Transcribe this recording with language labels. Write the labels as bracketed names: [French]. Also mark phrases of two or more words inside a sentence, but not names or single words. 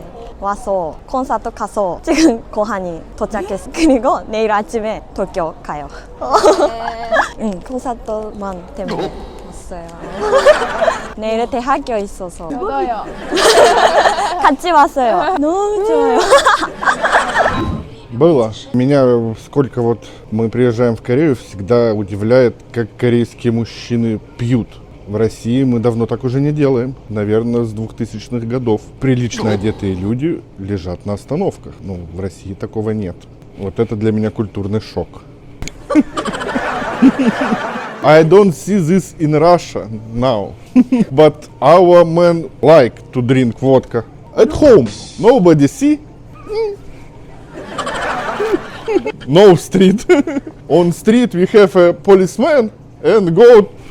[Korean] 와서 콘서트 가서 지금 고한이 도착했어. 그리고 내일 아침에 도쿄 가요. 응, 콘서트만 때문에 왔어요. 내일 대학교 있어서 저도요. 같이 왔어요. 너무 좋아요. [Russian] Было. Меня, сколько вот мы приезжаем в Корею, всегда удивляет, как корейские мужчины пьют. В России мы давно так уже не делаем. Наверное, с 2000-х годов. Прилично одетые люди лежат на остановках. Ну, в России такого нет. Вот это для меня культурный шок. [English] I don't see this in Russia now. But our men like to drink vodka. At home, nobody see. No street. On street we have a policeman and go.